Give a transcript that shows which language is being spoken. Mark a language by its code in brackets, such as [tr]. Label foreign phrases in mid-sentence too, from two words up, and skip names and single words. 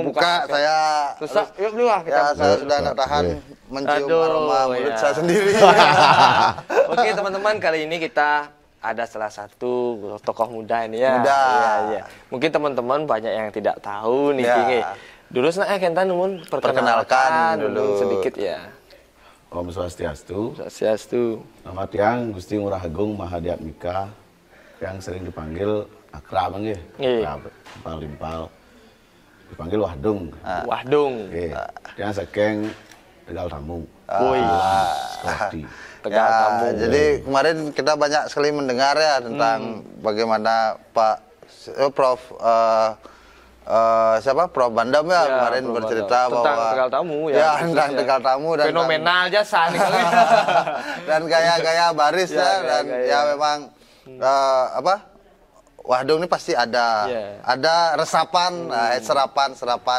[id] buka. Saya susah. Yuk dulu lah kita. Ya, saya sudah tidak tahan mencium aroma mulut saya sendiri. Oke teman-teman, kali ini kita ada salah satu tokoh muda ini ya. Muda. Iya. Mungkin teman-teman banyak yang tidak tahu nih. Ya. Dulu saya kentan numun perkenalkan dulu sedikit ya. Om Swastiastu. Swastiastu. Nama tiang Gusti Ngurah Agung Mahadiatmika yang sering dipanggil akrab nggih. Akrab, limpal. Dipanggil Wahdung. Wahdung. Nggih. [ban] Tiang saking Tegal Tamu. [id] Woi. Sekoti. Tegal Tamu. Jadi kemarin kita banyak sekali mendengar ya tentang bagaimana Prof siapa Prof Bandam ya kemarin bercerita tentang bahwa Tegal Tamu ya. Ya, tentang Tegal Tamu dan fenomenal jasa nih. dan gaya-gaya baris ya, dan ya memang Wahdung ini pasti ada resapan, serapan.